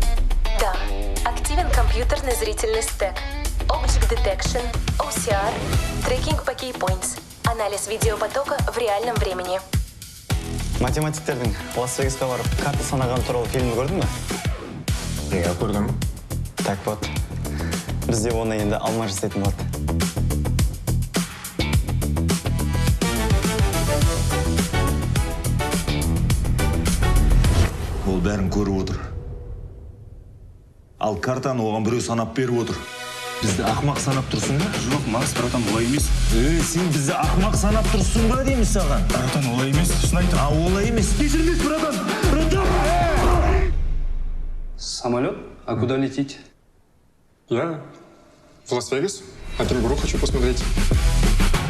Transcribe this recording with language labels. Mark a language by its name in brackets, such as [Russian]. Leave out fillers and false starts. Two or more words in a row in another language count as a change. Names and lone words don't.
[Russian] Да. Активен компьютерный зрительный стек. [English] Object Detection, OCR, [Russian] трекинг по keypoints, анализ видеопотока в реальном времени. [Kazakh] Математиктердің Лас-Вегасқа барып карта санаған туралы фильмді көрдің бе? Иә, көрдім. [Russian] Так вот, [Kazakh] бізде оны енді алма жасайтын болады. Ол бәрін көріп отыр. Ал картаны оған біреу санап беріп отыр. Бізді ақмақ санап тұрсың ба? Жоқ, Макс, братан, олай емес. Сен бізді ақмақ санап тұрсың ба дейміз саған? Братан, олай емес, шын айтам. А олай емес. Кешірмес, братан! Братан! [Russian] Самолет? А куда лететь? Я в Лас-Вегас. На кенгуру хочу посмотреть.